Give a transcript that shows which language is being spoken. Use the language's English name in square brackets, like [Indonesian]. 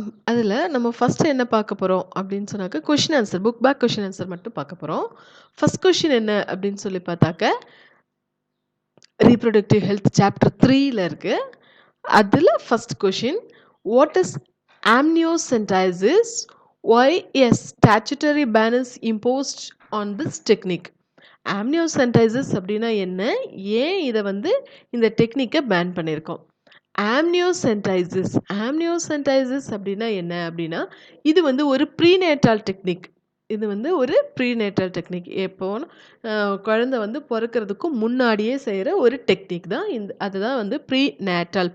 [Tamil] அதில் நம்ம ஃபஸ்ட்டு என்ன பார்க்க போகிறோம் அப்படின்னு சொன்னாக்க question answer, book back question answer மட்டும் பார்க்க போகிறோம். ஃபஸ்ட் கொஷின் என்ன அப்படின்னு சொல்லி பார்த்தாக்க ரீப்ரொடக்டிவ் ஹெல்த் சாப்டர் 3ல் இருக்குது. அதில் first question, [English] What is amniocentesis? Why a statutory ban is imposed on this technique? [Tamil] amniocentesis அப்படின்னா என்ன, ஏன் இதை இந்த டெக்னிக்கை பேன் பண்ணியிருக்கோம்? amniocentesis அப்படின்னா என்ன அப்படின்னா, இது ஒரு ப்ரீநேட்டால் டெக்னிக். இது ஒரு ப்ரீநேட்டல் டெக்னிக். எப்போ குழந்தை பிறக்கிறதுக்கு முன்னாடியே செய்கிற ஒரு டெக்னிக் தான் அதுதான் ப்ரீநேட்டல்.